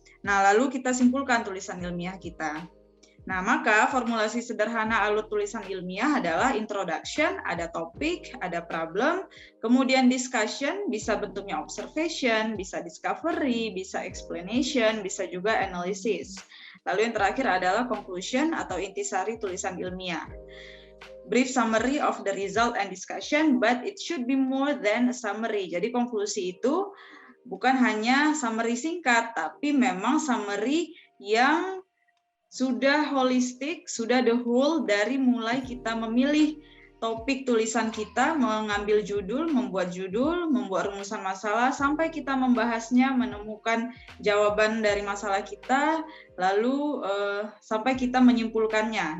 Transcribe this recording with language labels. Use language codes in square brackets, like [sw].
[id] Nah, lalu kita simpulkan tulisan ilmiah kita. Nah, maka formulasi sederhana alur tulisan ilmiah adalah introduction, ada topik, ada problem, kemudian discussion, bisa bentuknya observation, bisa discovery, bisa explanation, bisa juga analysis. Lalu yang terakhir adalah conclusion atau intisari tulisan ilmiah. [en] Brief summary of the result and discussion, but it should be more than a summary. [id] Jadi konklusi itu bukan hanya summary singkat, tapi memang summary yang sudah holistik, sudah the whole dari mulai kita memilih topik tulisan kita, mengambil judul, membuat rumusan masalah, sampai kita membahasnya, menemukan jawaban dari masalah kita, lalu sampai kita menyimpulkannya.